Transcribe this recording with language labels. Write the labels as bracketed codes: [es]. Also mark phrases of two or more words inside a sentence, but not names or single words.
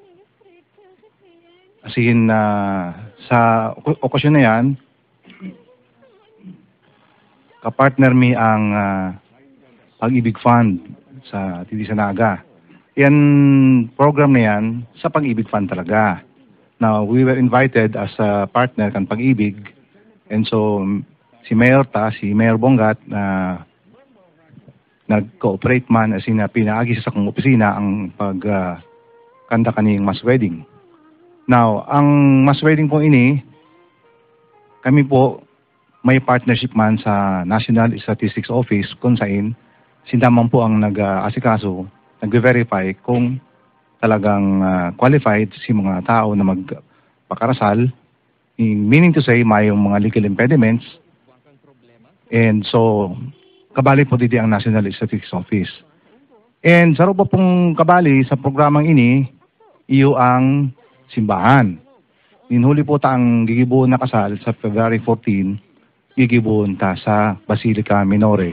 [bik] Asihin sa okasyon na yan, kapartner mi ang Pag-ibig Fund sa Titisa Naga. Yan program na yan sa Pag-ibig Fund talaga. [en] Now, we were invited as a partner [bik] kan Pag-ibig, [en] and so [bik] si Mayor Bongat nag-cooperate man [en] as in [bik] pinaagi sa akong opisina ang pagkanda kaning [en] mass wedding. [bik] Now, ang [en] mass wedding [bik] po ini, kami po may partnership man sa National Statistics Office kung saan sindaman po ang nag-asikaso, nag-verify kung talagang qualified si mga tao na magpakarasal, [en] meaning to say [bik] mayong mga [en] legal impediments, and so [bik] kabali po dito ang National Statistics Office. And sa po pong kabali sa programang ini, iyo ang simbahan. Ninhuli po ta ang gigibuon na kasal sa February 14, gigibuon ta sa Basilica Minore.